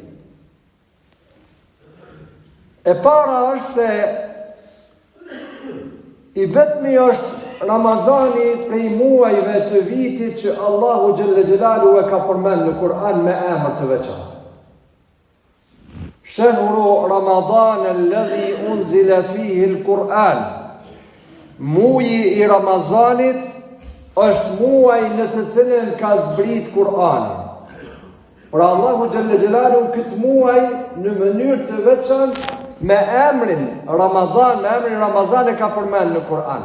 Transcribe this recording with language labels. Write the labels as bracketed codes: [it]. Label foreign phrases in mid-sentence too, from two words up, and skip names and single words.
[sq] E para është se i vetmi është Ramazani prej muajve të vitit që Allahu [ar] جل جلاله [sq] e ka përmend në Kur'an me emër të veçantë. [ar] شهر رمضان الذي أنزل فيه القرآن. [sq] Muaji i Ramazanit është muaj në të cilin ka zbrit Kur'ani. Pra Allahu [ar] جل جلاله [sq] këtë muaj në mënyrë të veçantë me emrin Ramazan e ka përmend në Kur'an.